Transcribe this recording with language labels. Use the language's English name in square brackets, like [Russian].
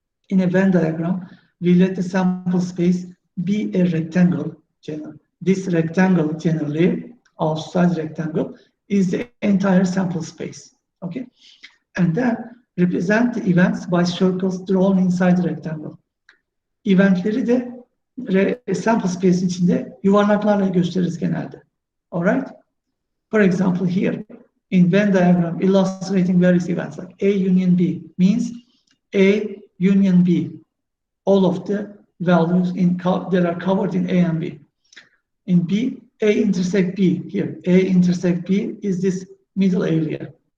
[English] In a Venn diagram, we let the sample space be a rectangle. This rectangle generally, outside rectangle, is the entire sample space. Okay, and then represent the events by circles drawn inside the rectangle. [Turkish] Eventleri de sample space içinde yuvarlaklarla gösteririz genelde. [English] All right. For example, here in Venn diagram illustrating various events like A union B means A union B, all of the values that are covered in A and B. In B, A intersect B. Here, A intersect B is this middle area.